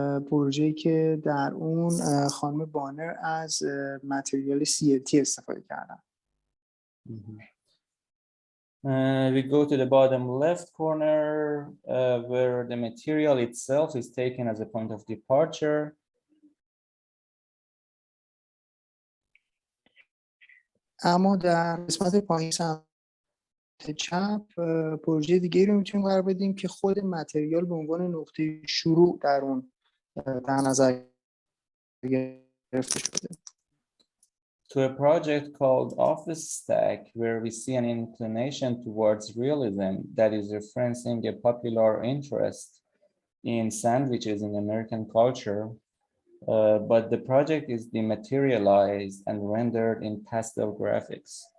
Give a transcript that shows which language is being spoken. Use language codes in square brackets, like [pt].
[fa] پروژه‌ای که در اون خانم بانر از متریال CLT استفاده کردن. [en] We go to the bottom left corner where the material itself is taken as a point of departure. [fa] اما در قسمت پایین سمت چپ پروژه دیگه رو میتونیم قرار بدیم که خود متریال به عنوان نقطه شروع در اون در نظر گرفته شده. [en] To a project called Office Stack, where we see an inclination towards realism that is referencing a popular interest in sandwiches in American culture, but the project is dematerialized and rendered in pastel graphics.